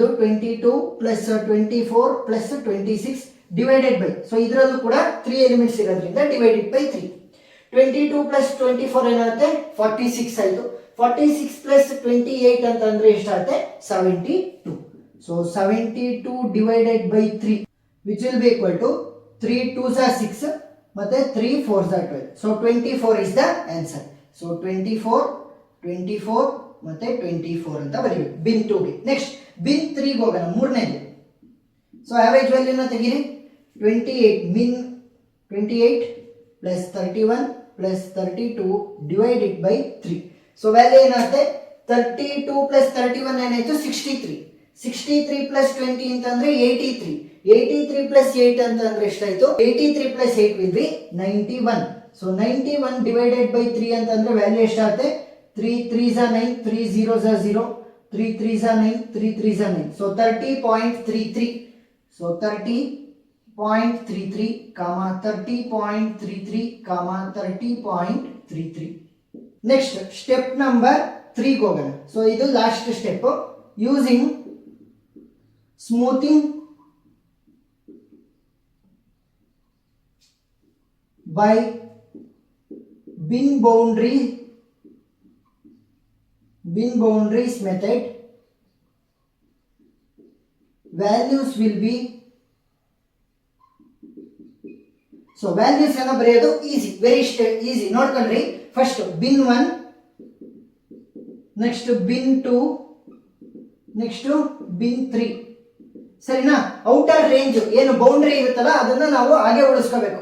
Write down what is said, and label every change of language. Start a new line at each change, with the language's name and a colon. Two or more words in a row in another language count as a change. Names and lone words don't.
English: 22 plus 24 plus 26 divided by.
Kannada: ಸೊ ಇದರಲ್ಲೂ ಕೂಡ 3 ಎಲಿಮೆಂಟ್ಸ್ ಇರೋದ್ರಿಂದ
English: divided by 3.
Kannada: 22 ಪ್ಲಸ್ 24 ಏನಾಗುತ್ತೆ? 46 ಆಯ್ತು. 46 ಪ್ಲಸ್ 28 ಅಂತಂದ್ರೆ ಎಷ್ಟಾಗುತ್ತೆ? 72.
English: so 72 divided by 3 which will be equal to 3 2s are 6 ಮತ್ತೆ 3 4s are 12. ಸೊ 24 is the answer.
Kannada: ಸೊ 24 ಮತ್ತೆ 24 ಅಂತ ಬರೀಬೇಕು ಬಿನ್ 2 ಗೆ.
English: next bin 3
Kannada: ಗೆ ಹೋಗೋಣ, ಮೂರನೇದು.
English: so average
Kannada: ವ್ಯಾಲ್ಯೂನ ತೆಗೀರಿ.
English: 28 bin 28 plus 31 plus 32 divided by 3. so value
Kannada: ಏನಾಗುತ್ತೆ? 32 ಪ್ಲಸ್ 31 ಏನಾಯ್ತು? 63. 63 ಪ್ಲಸ್ 20 ಅಂತಂದ್ರೆ 83. 83 ಪ್ಲಸ್ 8 ಅಂತಂದ್ರೆ ಎಷ್ಟಾಯ್ತು?
English: 83 plus 8 will be 91. so 91 divided by 3
Kannada: ಅಂತಂದ್ರೆ ವ್ಯಾಲ್ಯೂ ಎಷ್ಟಾಗುತ್ತೆ?
English: 3 3s are 9, 3 0s are 0, 3 3s are 9, 3 3s are 9. so 30.33. so 30.33 30.33 30.33. next step number 3 ಹೋಗೋಣ. ಸೊ ಇದು last step. using smoothing by bin boundaries method, values will be. so values
Kannada: ಅನ್ನ ಬರೆಯೋದು ಈಸಿ,
English: very easy.
Kannada: ನೋಡ್ಕೊಂಡ್ರಿ,
English: first bin 1, next bin 2, next bin 3,
Kannada: ಸರಿನಾ?
English: outer range
Kannada: ಏನು ಬೌಂಡ್ರಿ ಇರುತ್ತಲ್ಲ ಅದನ್ನ ನಾವು ಹಾಗೆ ಉಳಿಸ್ಕೋಬೇಕು.